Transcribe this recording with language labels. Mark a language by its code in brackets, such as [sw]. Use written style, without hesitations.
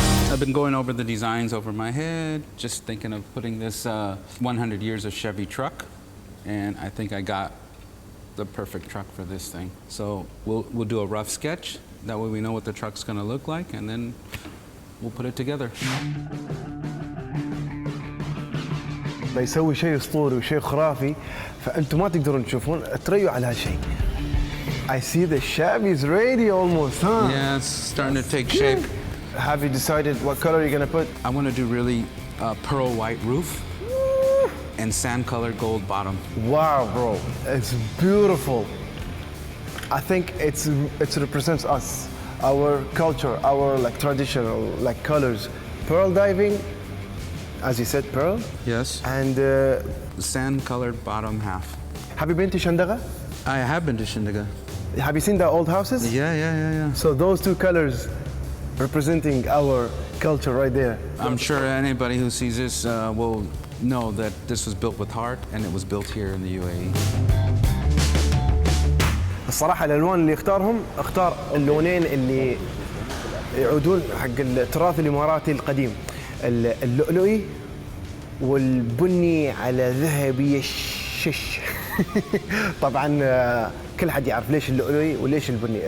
[en] I've been going over the designs over my head, just thinking of putting this 100 years of Chevy truck, and I think I got the perfect truck for this thing. So we'll do a rough sketch. That way we know what the truck's gonna look like, and then we'll put it together. [ar] بيسوي شيء اسطوري وشيء خرافي فانتم ما تقدرون تشوفون تريوا على هالشيء. [en] I see the Chevy is ready almost, huh? Yeah, it's starting to take shape. Have you decided what color you're gonna put? I want to do really pearl white roof and sand colored gold bottom. Wow, bro, it's beautiful. I think it represents us, our culture, our like traditional like colors. Pearl diving, as you said, pearl. Yes. And Sand colored bottom half. have you been to Shandaga? I have been to Shindiga. Have you seen the old houses? Yeah. So those two colors representing our culture right there. I'm sure anybody who sees this will know that this was built with heart and it was built here in the UAE. [ar] الصراحة الألوان اللي اختار اللونين اللي يعودون حق التراث الإماراتي القديم، اللؤلؤي والبني على ذهبي الشش. طبعا كل حد يعرف ليش اللؤلؤي وليش البني.